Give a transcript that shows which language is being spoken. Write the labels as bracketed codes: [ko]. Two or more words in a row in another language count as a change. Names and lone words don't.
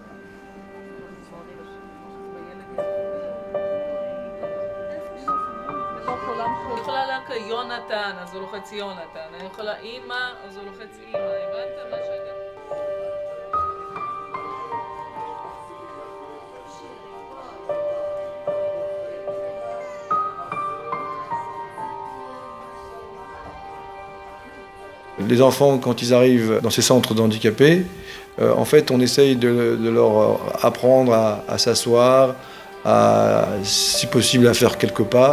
[he] אני יכולה להקריא יונתן, אז הוא לוחץ יונתן. אני יכולה אימא, אז הוא לוחץ אימא. הבנתם מה שהייתם? [fr] Les enfants, quand ils arrivent dans ces centres d'handicapés, en fait, on essaye de leur apprendre à s'asseoir, si possible à faire quelques pas.